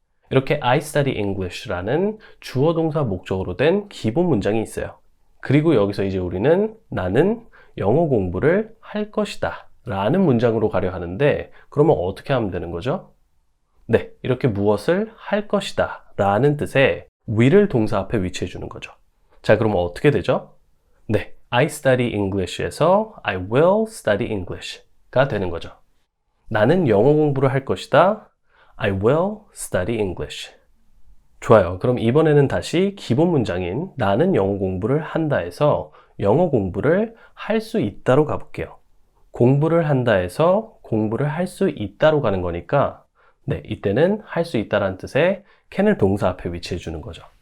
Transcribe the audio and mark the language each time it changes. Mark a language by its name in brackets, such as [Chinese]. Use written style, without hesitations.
[Korean] 이렇게 [English] I study English [Korean] 라는 주어 동사 목적어로 된 기본 문장이 있어요. 그리고 여기서 이제 우리는 나는 영어 공부를 할 것이다 라는 문장으로 가려 하는데 그러면 어떻게 하면 되는 거죠? 네, 이렇게 무엇을 할 것이다 라는 뜻의 will을 동사 앞에 위치해 주는 거죠. 자, 그러면 어떻게 되죠? [English] 네, I study English에서 I will study English가 [Korean] 되는 거죠. 나는 영어 공부를 할 것이다. [English] I will study English. [Korean] 좋아요. 그럼 이번에는 다시 기본 문장인 나는 영어 공부를 한다에서 영어 공부를 할 수 있다로 가볼게요. 공부를 한다에서 공부를 할 수 있다로 가는 거니까 네, 이때는 할 수 있다라는 뜻의 can을 동사 앞에 위치해 주는 거죠.